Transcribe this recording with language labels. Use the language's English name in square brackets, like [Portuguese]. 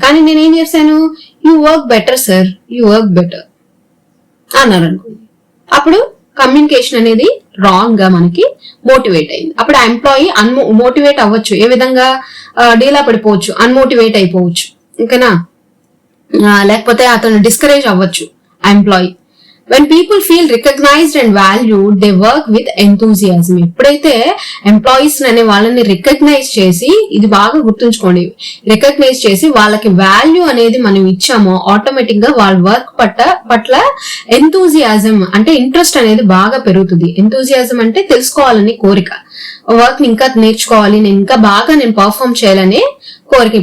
[Telugu] కానీ నేనేం చేశాను, [English] you work better sir, you work better [Telugu] అన్నారు అనుకోండి. అప్పుడు కమ్యూనికేషన్ అనేది రాంగ్ గా మనకి మోటివేట్ అయింది. అప్పుడు ఆ ఎంప్లాయీ మోటివేట్ అవ్వచ్చు, ఏ విధంగా డీలా పడిపోవచ్చు, అన్మోటివేట్ అయిపోవచ్చు. ఓకేనా. లేకపోతే అతను డిస్కరేజ్ అవ్వచ్చు ఆ employee. [English] when people feel recognized and valued, they work with enthusiasm. [Telugu] ఎప్పుడైతే ఎంప్లాయీస్ అనే వాళ్ళని రికగ్నైజ్ చేసి, ఇది బాగా గుర్తుంచుకోండి, రికగ్నైజ్ చేసి వాళ్ళకి వాల్యూ అనేది మనం ఇచ్చామో ఆటోమేటిక్ గా వాళ్ళ వర్క్ పట్ల ఎంతూజియాజం అంటే ఇంట్రెస్ట్ అనేది బాగా పెరుగుతుంది. ఎంతూజియాజం అంటే తెలుసుకోవాలని కోరిక, వర్క్ ని ఇంకా నేర్చుకోవాలి, నేను ఇంకా బాగా పర్ఫార్మ్ చేయాలని కోరిక.